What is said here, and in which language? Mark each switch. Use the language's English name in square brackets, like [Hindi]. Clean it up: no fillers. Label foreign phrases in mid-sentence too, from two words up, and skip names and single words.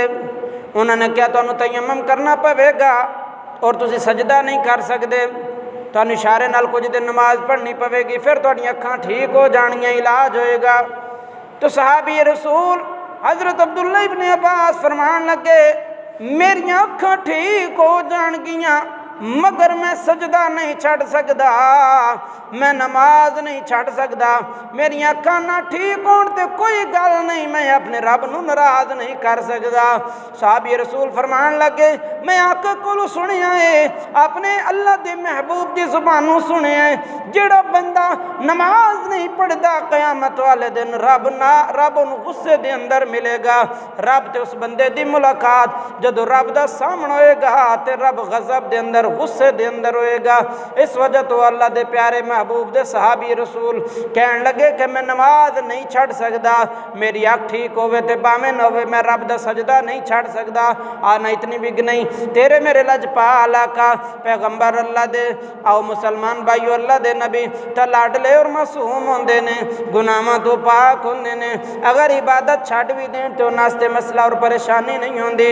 [Punjabi] انہوں نے کیا تانوں تیمم کرنا پوے گا اور تسی سجدہ نہیں کر سکتے، تانوں اشارے نال کچھ دن نماز پڑھنی پوے گی، پھر تہاڈی اکھاں ٹھیک ہو جانگیاں، علاج ہوئے گا۔ تو صحابی رسول حضرت [Arabic] عبداللہ ابن عباس [Punjabi] فرمان لگے میری اکھاں ٹھیک ہو جان گیاں مگر میں سجدہ نہیں چھڑ سکدا، میں نماز نہیں چھڑ سکدا، میری اکھاں نہ ٹھیک ہون تے کوئی گل نہیں، میں اپنے رب نو ناراض نہیں کر سکدا۔ صحابی رسول فرمان لگے میں آقا کولو سنیا ہے، اپنے اللہ دے محبوب دی زبانوں سنیا ہے، جڑا بندہ نماز نہیں پڑھدا قیامت والے دن رب نو غصے دے اندر ملے گا، رب تے اس بندے دی ملاقات جدو رب دا سامنے ہوئے گا تے رب غضب دے اندر غصے دے اندر ہوئے گا۔ اس وجہ تو اللہ دے پیارے محبوب دے صحابی رسول کہن لگے کہ میں نماز نہیں چھڑ سکدا، میری اکھ ٹھیک ہوئے تے باویں نہ ہوئے میں رب دا سجدہ نہیں چھڑ سکدا۔ آنا اتنی بگ نہیں تیرے میرے لجپال آقا پیغمبر اللہ دے آؤ مسلمان بھائیو اللہ دے نبی تا لاڈلے اور معصوم ہوندے نے، گناہاں تو پاک ہوندے نے، اگر عبادت چھڑ بھی دیں تو ناستے مسئلہ اور پریشانی نہیں ہوندی۔